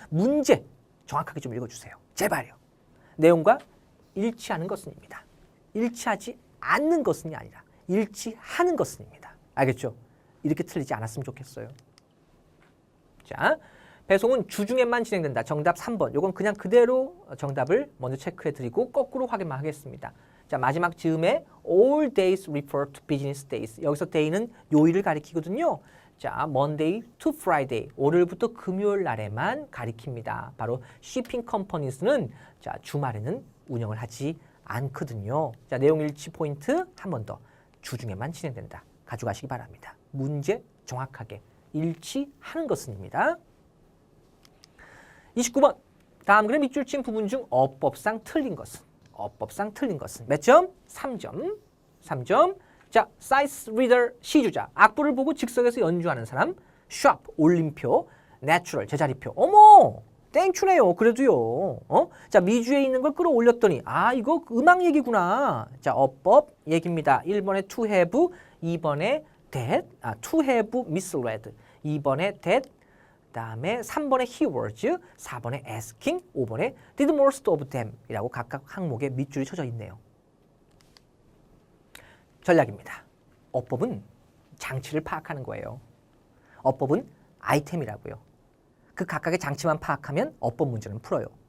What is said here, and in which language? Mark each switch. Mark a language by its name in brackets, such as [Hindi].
[Korean] 문제 정확하게 좀 읽어주세요. 제발요. 내용과 일치하는 것은입니다. 일치하지 않는 것은이 아니라 일치하는 것은입니다. 알겠죠? 이렇게 틀리지 않았으면 좋겠어요. 자, 배송은 주중에만 진행된다. 정답 3번. 이건 그냥 그대로 정답을 먼저 체크해드리고 거꾸로 확인만 하겠습니다. 자, 마지막 즈음에 [English] all days refer to business days. [Korean] 여기서 day는 요일을 가리키거든요. 자, [English] Monday to Friday, [Korean] 월요일부터 금요일 날에만 가리킵니다. 바로 shipping companies는 자, 주말에는 운영을 하지 않거든요. 자, 내용 일치 포인트 한 번 더. 주중에만 진행된다. 가져가시기 바랍니다. 문제 정확하게 일치하는 것은입니다. 29번. 다음 글의 밑줄 친 부분 중 어법상 틀린 것은? 어법상 틀린 것은 몇 점? 3점. 3점. 자, 사이트 리더 시주자. 악보를 보고 즉석에서 연주하는 사람. 샵 올림표. 내추럴 제자리표. 어머! 땡추네요. 그래도요. 자, 미주에 있는 걸 끌어올렸더니 아, 이거 음악 얘기구나. 자, 어법 얘기입니다. 1번에 to have, 2번에 that, to have misled. 2번에 that, 그다음에 3번에 he was, 4번에 asking, 5번에 did most of them 이라고 각각 항목에 밑줄이 쳐져 있네요. 전략입니다. 어법은 장치를 파악하는 거예요. 어법은 아이템이라고요. 그 각각의 장치만 파악하면 어법 문제는 풀어요.